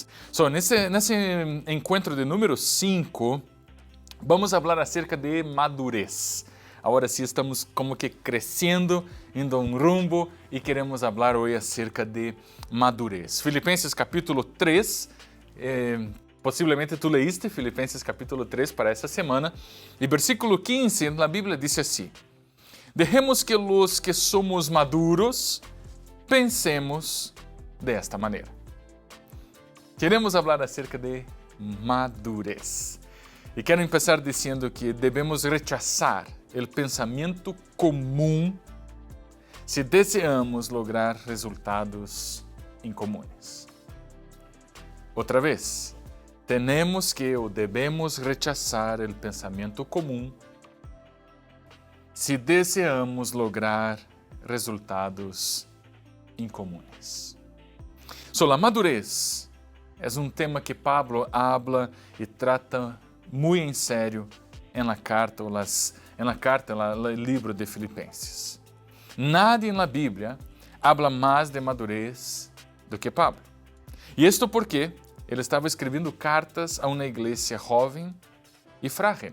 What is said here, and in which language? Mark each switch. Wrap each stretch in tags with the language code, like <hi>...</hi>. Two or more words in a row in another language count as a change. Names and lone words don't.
<es>En ese encuentro de número 5, vamos a hablar acerca de madurez. Ahora sí estamos como que creciendo, indo a un rumbo y queremos hablar hoy acerca de madurez.</es> <pt>Filipenses capítulo 3, possivelmente tu leíste Filipenses capítulo 3 para essa semana, e versículo 15 na Bíblia diz assim:</pt> <es>Dejemos que los que somos maduros pensemos</es> <pt>desta maneira. Queremos falar acerca de madurez. E quero começar dizendo que devemos rechazar o pensamento comum se desejamos</pt> <es>lograr resultados incomunes.</es> <pt>Outra vez,</pt> <es>tenemos que</es> <pt>ou devemos rechazar o pensamento comum se desejamos</pt> <es>lograr resultados incomunes.</es> <pt>A madurez é tema que Pablo habla e trata muito em sério na carta, no livro de Filipenses. Nadie na Bíblia habla mais de madurez do que Pablo. E isto porque ele estava escrevendo cartas a uma igreja jovem e frágil.</pt>